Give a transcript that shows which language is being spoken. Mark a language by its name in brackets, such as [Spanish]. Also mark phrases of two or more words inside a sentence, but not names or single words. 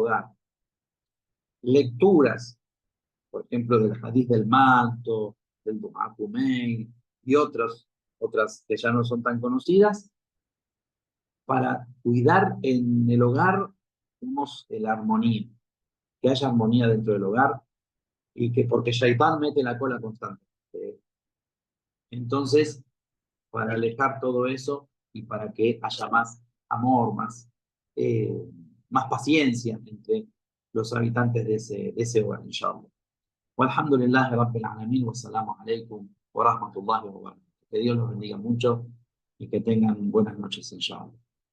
[Spanish] hogar, lecturas, por ejemplo, del Hadith del manto, del Du'a Kumein y otras que ya no son tan conocidas, para cuidar en el hogar la armonía, que haya armonía dentro del hogar y que porque Shaitán mete la cola constante. Entonces, para alejar todo eso y para que haya más amor, eh, más paciencia entre los habitantes de ese hogar, inshallah. [Arabic] والحمد لله رب العالمين، والسلام عليكم ورحمة الله وبركاته. [Spanish] Que Dios los bendiga mucho y que tengan buenas noches, inshallah.